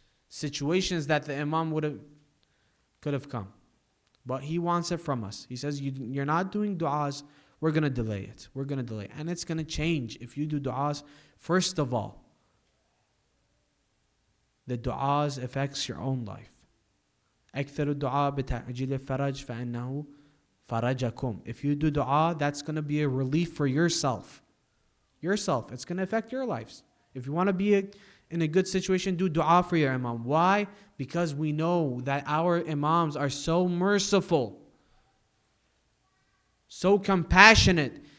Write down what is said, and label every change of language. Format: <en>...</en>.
<en>situations that the Imam could have come. But he wants it from us. He says, you're not doing du'as, we're going to delay it. We're going to delay it. And it's going to change if you do du'as. First of all, the du'as affects your own life.</en> <ar>أكثر الدعاء بتعجيل الفرج فإنه فرجكم.</ar> <en>If you do du'a, that's going to be a relief for yourself. Yourself. It's going to affect your lives. If you want to be in a good situation, do du'a for your imam. Why? Because we know that our imams are so merciful, so compassionate.</en>